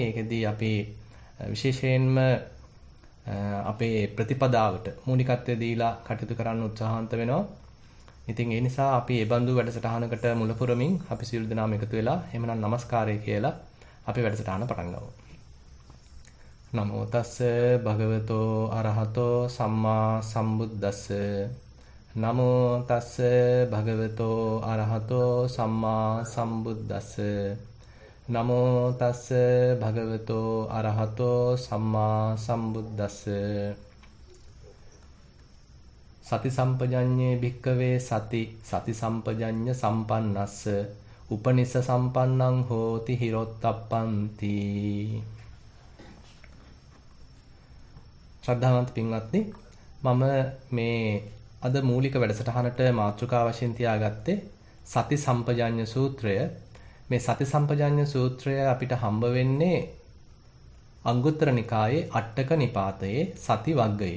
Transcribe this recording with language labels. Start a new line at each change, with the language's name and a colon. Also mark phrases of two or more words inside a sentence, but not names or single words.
Sinhala: ඒකෙදී අපි විශේෂයෙන්ම අපේ ප්‍රතිපදාවට මූලිකත්වය දීලා කටයුතු කරන්න උත්සාහන්ත වෙනවා. ඉතින් ඒ නිසා අපි මේ බඳු වැඩසටහනකට මුල පුරමින් අපි සියලු දෙනාම එකතු වෙලා එහෙමනම් নমස්කාරය කියලා අපි වැඩසටහන පටන් ගමු.
Pali: නමෝ තස්ස භගවතෝ අරහතෝ සම්මා සම්බුද්දස්ස. නමෝ තස්ස භගවතෝ අරහතෝ සම්මා සම්බුද්දස්ස. නමෝ තස්ස භගවතෝ අරහතෝ සම්මා සම්බුද්දස්ස. සති සම්පජඤ්ඤේ භික්කවේ සති සම්පජඤ්ඤ සම්පන්නස්ස උපනිස්ස සම්පන්නං හෝති හිරොත්තප්පන්ති.
Sinhala: ශ්‍රද්ධාවන්ත පින්වත්නි, මම මේ අද මූලික වැඩසටහනට මාතෘකා වශයෙන් තියාගත්තේ සති සම්පජඤ්ඤ සූත්‍රය. මේ සති සම්පජඤ්ඤ සූත්‍රය අපිට හම්බ වෙන්නේ අංගුත්තර නිකායේ අට්ඨක නිපාතයේ සති වග්ගයේ.